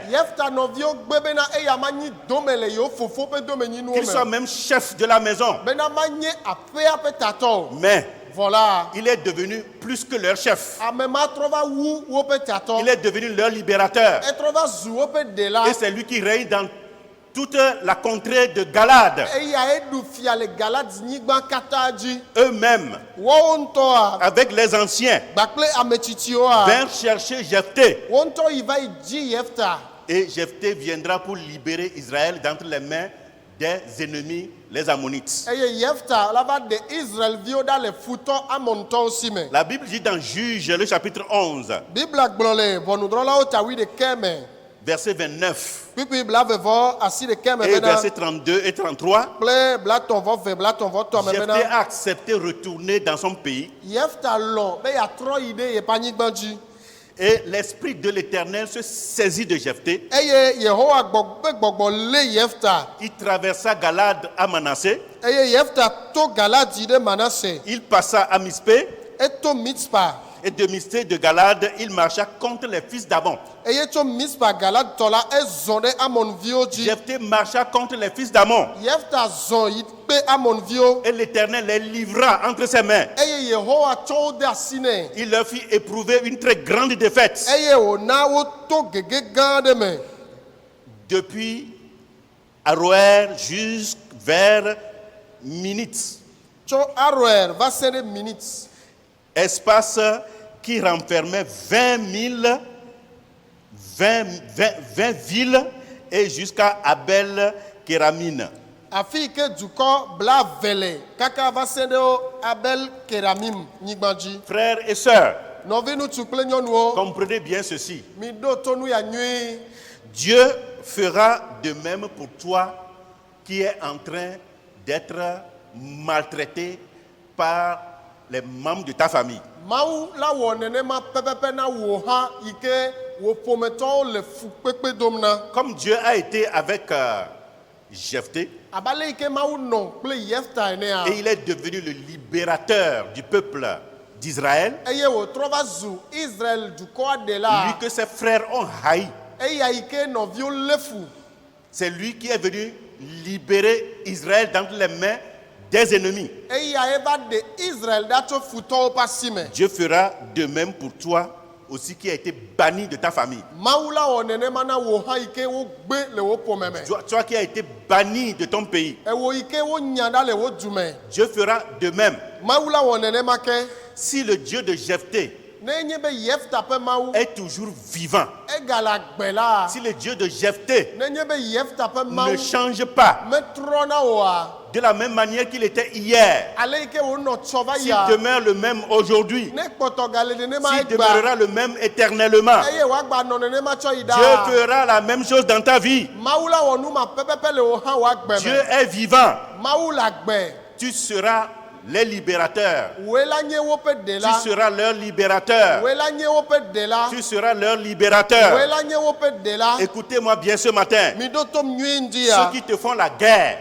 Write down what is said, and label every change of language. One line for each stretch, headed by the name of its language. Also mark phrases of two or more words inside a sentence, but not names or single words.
Ewe: Yefta nɔviwo gbe bena eya manyi dome le yewo fofo ƒe domenyinuwo
French: qu'ils soient
Ewe: me.
French: même chefs de la maison.
Ewe: Bena manye aƒea ƒe tatɔ o.
French: Mais Voilà. il est devenu plus que leur chef.
Ewe: Ame ma trɔ va wu woƒe tatɔ.
French: Il est devenu leur libérateur.
Ewe: Etrɔ va zu woƒe ɖela.
French: Et c'est lui qui règne dans toute la contrée de Galade.
Ewe: Eya eɖu fia le Galadinyigba katã dzi.
French: Eux-mêmes,
Ewe: Woawo ŋutɔa
French: avec les anciens,
Ewe: kpakple ametsitsiwoa.
French: vinrent chercher Jephthé.
Ewe: Wo ŋutɔ yi va yi dzi Yefta.
French: Et Jephthé viendra pour libérer Israël d'entre les mains des ennemis, les Ammonites.
Ewe: eye Yefta la va de Israelviwo ɖa le futɔ Amontɔwo si me.
French: La Bible dit dans Juge, le chapitre 11,
Ewe: Biblia gblɔ le ʋɔnudrɔ̃lawo ta 11 me.
French: verset 29
Ewe: Kpikpi blavevɔ asi ɖeke me
French: et
Ewe: bena
French: verset 32 et 33.
Ewe: kple blatɔ̃vɔ 2 blatɔ̃vɔ 3 me
French: Jephthé
Ewe: bena
French: a accepté de retourner dans son pays
Ewe: Yefta lɔ be yeatrɔ yi ɖe yeƒe anyigba dzi.
French: et l'esprit de l'Éternel se saisit de Jephthé.
Ewe: Eye Yehowa ƒe gbɔgbɔ lé Yefta.
French: Il traversa Galade à Manassé.
Ewe: Eye Yefta to Galadi ɖe Manase.
French: Il passa à Mispé
Ewe: Eto Mitzpa.
French: et de Mispé de Galade, il marcha contre les fils d'Amon.
Ewe: Eye tso Mitzpa Galadtɔ la ezɔ ɖe Amonviwo dzi.
French: Jephthé marcha contre les fils d'Amon
Ewe: Yefta zɔ yi kpe Amonviwo.
French: et l'Éternel les livra entre ses mains.
Ewe: Eye Yehowa tsɔ wo de asi nɛ.
French: Il leur fit éprouver une très grande défaite.
Ewe: Eye wòna woto gege gã aɖe me.
French: Depuis Aroer jusqu'vers Minit,
Ewe: Tso Aroer va se ɖe Minit.
French: espace qui renfermait 20 villes et jusqu'à Abel Kéramine.
Ewe: Afi yi ke dukɔ blaeve le kaka va se ɖe wo Abel Keramim nyigba dzi.
French: Frères et sœurs,
Ewe: Nɔvi ŋutsu kple nyɔnuwo.
French: comprenez bien ceci.
Ewe: Mi ɖo to nu ya nyuie.
French: Dieu fera de même pour toi qui es en train d'être maltraité par les membres de ta famille.
Ewe: Mawu la wɔ nenema pɛpɛpɛ na wò hã yi ke wò ƒometɔwo le fukpekpe dom na.
French: Comme Dieu a été avec Jephthé
Ewe: Abale yi ke Mawu nɔ kple Yefta enea.
French: et il est devenu le libérateur du peuple d'Israël,
Ewe: Eye wòtrɔ va zu Israel dukɔa
French: lui
Ewe: ɖela.
French: que ses frères ont haï,
Ewe: Eya yi ke nɔviwo lé fu.
French: c'est lui qui est venu libérer Israël d'entre les mains des ennemis.
Ewe: Eya eva de Israel ɖa tso futɔwo ƒe asi me.
French: Dieu fera de même pour toi aussi qui a été banni de ta famille.
Ewe: Mawu la wɔ nenema na wò hã yi ke wogbe le wò ƒome me.
French: Toi qui as été banni de ton pays,
Ewe: Ewo yi ke wonya ɖa le wò dume.
French: Dieu fera de même.
Ewe: Mawu la wɔ nenema ke.
French: Si le Dieu de Jephthé
Ewe: Ne nye be Yefta ƒe Mawu.
French: est toujours vivant,
Ewe: Egale agbe la.
French: si le Dieu de Jephthé
Ewe: Ne nye be Yefta ƒe
French: ne
Ewe: Mawu.
French: change pas
Ewe: Metrɔna oa.
French: de la même manière qu'il était hier,
Ewe: Ale yi ke wònɔ tsɔ va
French: s'il
Ewe: yia.
French: demeure le même aujourd'hui,
Ewe: Ne kpɔtɔ gale nenema
French: s'il
Ewe: egba.
French: demeurera le même éternellement,
Ewe: Eye wòagba nɔ nenema tsɔ yi
French: Dieu
Ewe: ɖa.
French: fera la même chose dans ta vie.
Ewe: Mawu la wɔ nu ma pɛpɛpɛ le wò hã wòagbe
French: Dieu
Ewe: me.
French: est vivant.
Ewe: Mawu le agbe.
French: Tu seras les libérateurs.
Ewe: Wòe la nye woƒe
French: Tu
Ewe: ɖela.
French: seras leur libérateur.
Ewe: Wòe la nye woƒe ɖela.
French: Tu seras leur
Ewe: Wòe
French: libérateur.
Ewe: la nye woƒe ɖela.
French: Écoutez-moi bien ce matin.
Ewe: Mi ɖo tom nyui ŋdi
French: Ceux
Ewe: ya.
French: qui te font la guerre